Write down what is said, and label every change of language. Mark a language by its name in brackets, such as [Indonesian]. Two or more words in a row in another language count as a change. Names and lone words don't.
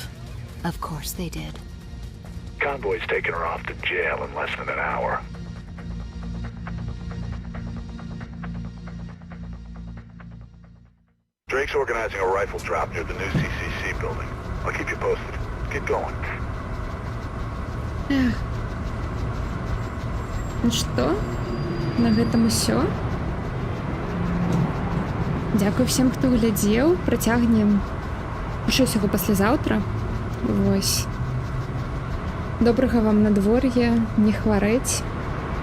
[English] Of course they did. Convoy's taking her off to jail in less than an hour. Drake's organizing a rifle drop near the new CCC building. I'll keep you posted. Keep going. [Belarusian] Эх. Ну што, на гэтым усё. Дзякуй всем, хто глядзеў. Працягнем хутчэй усяго паслязаўтра. Вось. Добрага вам надвор'я, не хварэць.